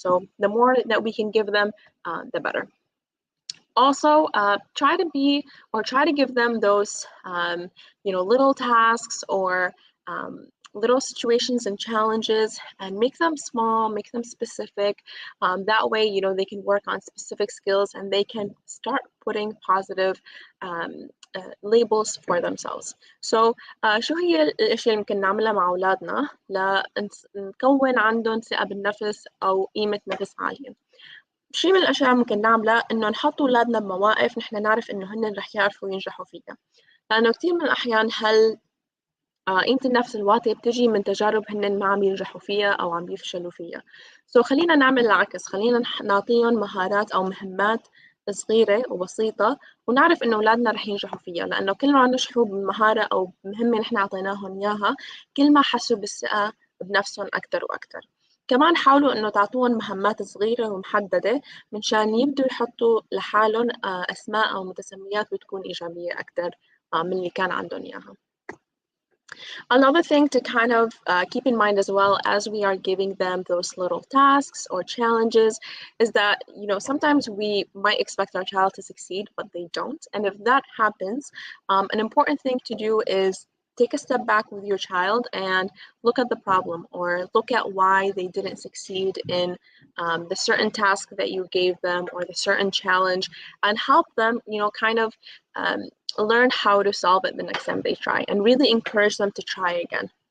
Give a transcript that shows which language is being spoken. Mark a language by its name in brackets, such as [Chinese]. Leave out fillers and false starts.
[English] So the more that we can give them, the better. Also, try to give them those, little tasks or little situations and challenges, and make them small, make them specific. That way, they can work on specific skills and they can start putting positive labels for themselves. [Arabic] So شو هي الأشياء اللي ممكن نعملها مع أولادنا لنكون عندهم ثقة بالنفس أو قيمة نفس عالية؟ شيء من الأشياء ممكن نعملها إنه نحط أولادنا بمواقف نحن نعرف إنه هن رح يعرفوا ينجحوا فيها، لأنه كثير من الأحيان قيمة النفس الواطية بتجي من تجارب هن ما عم ينجحوا فيها أو عم يفشلوا فيها. خلينا نعمل العكس، خلينا نعطيهم مهارات أو مهمات صغيرة وبسيطة ونعرف إنه أولادنا رح ينجحوا فيها، لأنه كل ما نجحوا بمهارة أو بمهمة نحن عطيناهم إياها كل ما حسوا بالثقة بنفسهم أكتر وأكتر. كمان حاولوا إنه تعطوهم مهمات صغيرة ومحددة منشان يبدوا يحطوا لحالهم أسماء أو متسميات بتكون إيجابية أكتر من اللي كان عندهم إياها. [English] Another thing to kind of keep in mind as well as we are giving them those little tasks or challenges is that, sometimes we might expect our child to succeed, but they don't. And if that happens, an important thing to do is take a step back with your child and look at the problem or look at why they didn't succeed in the certain task that you gave them or the certain challenge, and help them, kind of learn how to solve it the next time they try, and really encourage them to try again.